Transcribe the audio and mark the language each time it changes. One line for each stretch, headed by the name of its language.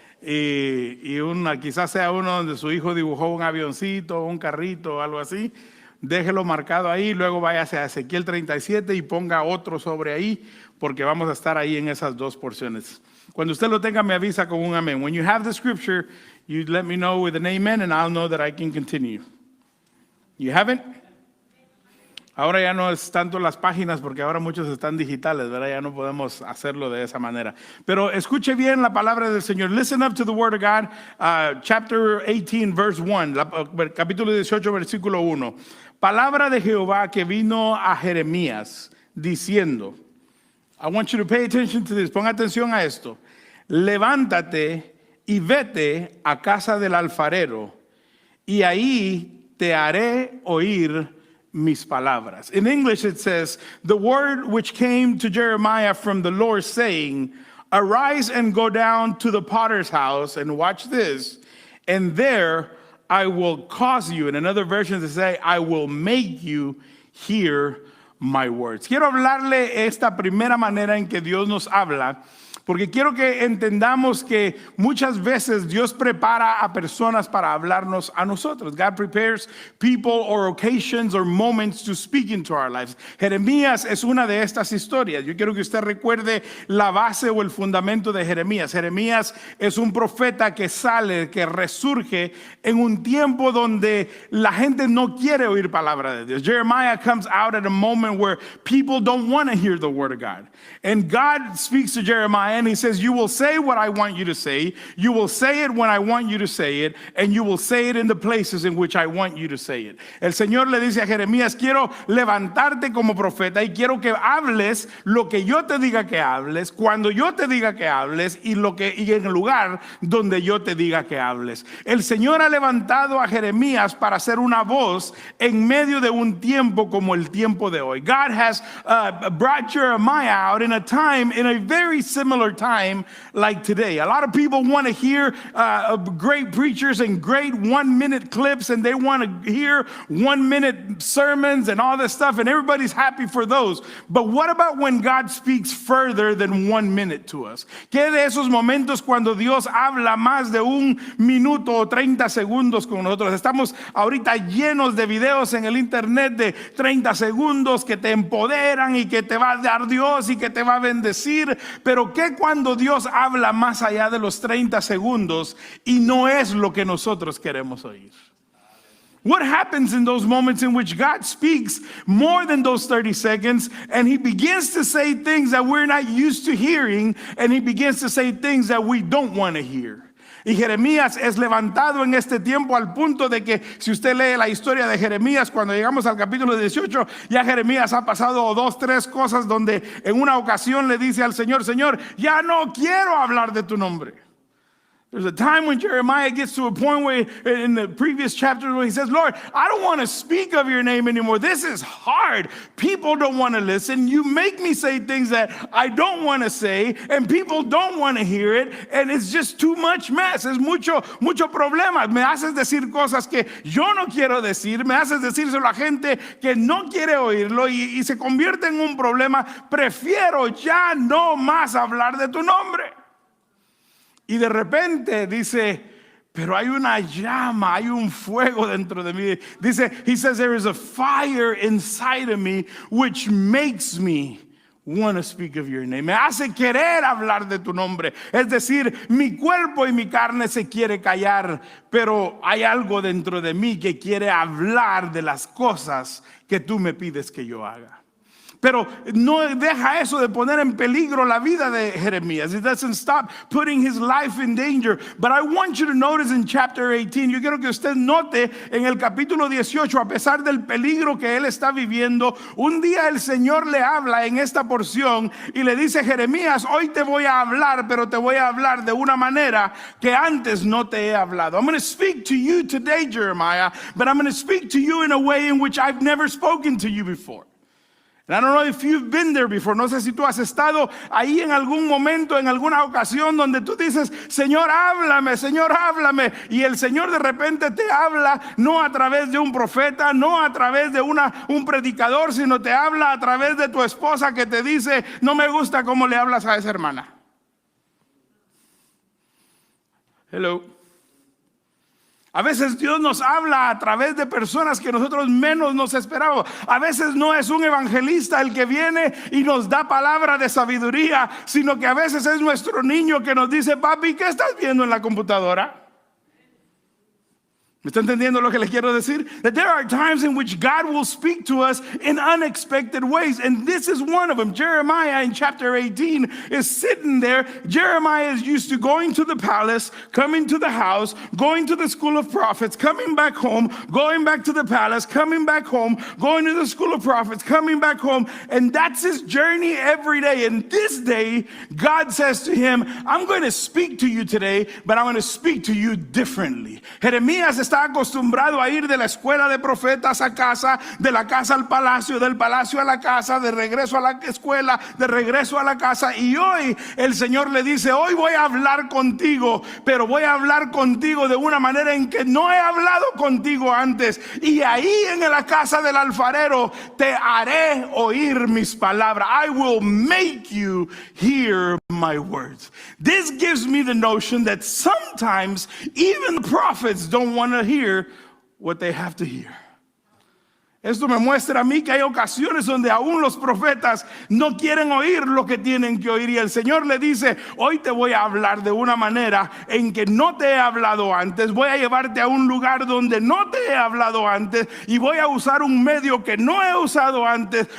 Spanish: Y quizás sea uno donde su hijo dibujó un avioncito, un carrito o algo así, déjelo marcado ahí, luego váyase a Ezequiel 37 y ponga otro sobre ahí, porque vamos a estar ahí en esas dos porciones. Cuando usted lo tenga, me avisa con un amén.
English: When you have the scripture, you let me know with an amen and I'll know that I can continue. You have it?
Spanish: Ahora ya no es tanto las páginas porque ahora muchos están digitales, ¿verdad? Ya no podemos hacerlo de esa manera. Pero escuche bien la palabra del Señor.
English: Listen up to the word of God. Chapter 18, verse 1.
Spanish: Capítulo 18, versículo 1. Palabra de Jehová que vino a Jeremías diciendo.
English: I want you to pay attention to this.
Spanish: Ponga atención a esto. Levántate y vete a casa del alfarero y ahí te haré oír mis palabras.
English: In English it says, the word which came to Jeremiah from the Lord saying, arise and go down to the potter's house, and watch this, and there I will cause you. In another version to say, I will make you hear my words.
Spanish: Quiero hablarle esta primera manera en que Dios nos habla, porque quiero que entendamos que muchas veces Dios prepara a personas para hablarnos a nosotros.
English: God prepares people or occasions or moments to speak into our lives.
Spanish: Jeremías es una de estas historias. Yo quiero que usted recuerde la base o el fundamento de Jeremías. Jeremías es un profeta que sale, que resurge en un tiempo donde la gente no quiere oír palabra de Dios.
English: Jeremiah comes out at a moment where people don't want to hear the word of God. And God speaks to Jeremiah and he says, you will say what I want you to say. You will say it when I want you to say it. And you will say it in the places in which I want you to say it.
Spanish: El Señor le dice a Jeremías, quiero levantarte como profeta y quiero que hables lo que yo te diga que hables, cuando yo te diga que hables y en el lugar donde yo te diga que hables. El Señor ha levantado a Jeremías para ser una voz en medio de un tiempo como el tiempo de hoy.
English: God has brought Jeremiah out in a time, in a very similar time like today. A lot of people want to hear great preachers and great 1-minute clips, and they want to hear 1-minute sermons and all this stuff, and everybody's happy for those. But what about when God speaks further than 1 minute to us?
Spanish: ¿Qué de esos momentos cuando Dios habla más de 1 minuto o 30 segundos con nosotros? Estamos ahorita llenos de videos en el internet de 30 segundos que te empoderan y que te va a dar Dios y que te va a bendecir. Pero ¿qué cuando Dios habla más allá de los 30 segundos y no es lo que nosotros queremos oír?
English: What happens in those moments in which God speaks more than those 30 seconds and he begins to say things that we're not used to hearing, and he begins to say things that we don't want to hear?
Spanish: Y Jeremías es levantado en este tiempo al punto de que si usted lee la historia de Jeremías, cuando llegamos al capítulo 18, ya Jeremías ha pasado 2, 3 cosas donde en una ocasión le dice al Señor, Señor, ya no quiero hablar de tu nombre.
English: There's a time when Jeremiah gets to a point where in the previous chapter where he says, Lord, I don't want to speak of your name anymore. This is hard. People don't want to listen. You make me say things that I don't want to say, and people don't want to hear it, and it's just too much mess.
Spanish: Es mucho problema. Me haces decir cosas que yo no quiero decir. Me haces decírselo a gente que no quiere oírlo y se convierte en un problema. Prefiero ya no más hablar de tu nombre. Y de repente dice, pero hay una llama, hay un fuego dentro de mí.
English: Dice, he says, there is a fire inside of me which makes me want to speak of your name.
Spanish: Me hace querer hablar de tu nombre. Es decir, mi cuerpo y mi carne se quiere callar, pero hay algo dentro de mí que quiere hablar de las cosas que tú me pides que yo haga. Pero no deja eso de poner en peligro la vida de Jeremías.
English: It doesn't stop putting his life in danger. But I want you to notice in chapter 18,
Spanish: yo quiero que usted note en el capítulo 18, a pesar del peligro que él está viviendo, un día el Señor le habla en esta porción y le dice: Jeremías, hoy te voy a hablar, pero te voy a hablar de una manera que antes no te he hablado.
English: I'm going to speak to you today, Jeremiah, but I'm going to speak to you in a way in which I've never spoken to you before. And I don't know if you've been there before.
Spanish: No sé si tú has estado ahí en algún momento, en alguna ocasión donde tú dices: Señor, háblame, Señor, háblame. Y el Señor de repente te habla no a través de un profeta, no a través de un predicador, sino te habla a través de tu esposa que te dice: no me gusta cómo le hablas a esa hermana. Hello. A veces Dios nos habla a través de personas que nosotros menos nos esperábamos. A veces no es un evangelista el que viene y nos da palabra de sabiduría, sino que a veces es nuestro niño que nos dice: papi, ¿qué estás viendo en la computadora? ¿Me está entendiendo lo que le quiero decir?
English: That there are times in which God will speak to us in unexpected ways. And this is one of them. Jeremiah in chapter 18 is sitting there. Jeremiah is used to going to the palace, coming to the house, going to the school of prophets, coming back home, going back to the palace, coming back home, going to the school of prophets, coming back home. And that's his journey every day. And this day, God says to him: I'm going to speak to you today, but I'm going to speak to you differently.
Spanish: Jeremías está acostumbrado a ir de la escuela de profetas a casa, de la casa al palacio, del palacio a la casa, de regreso a la escuela, de regreso a la casa. Y hoy el Señor le dice: hoy voy a hablar contigo, pero voy a hablar contigo de una manera en que no he hablado contigo antes. Y ahí en la casa del alfarero te haré oír mis palabras.
English: I will make you hear my words. This gives me the notion that sometimes even the prophets don't want to hear what they have to hear.
Spanish: Esto me muestra a mí que hay ocasiones donde aún los profetas no quieren oír lo que tienen que oír. Y el Señor le dice: hoy te voy a hablar de una manera en que no te he hablado antes. Voy a llevarte a un lugar donde no te he hablado antes. Y voy a usar un medio que no he usado antes.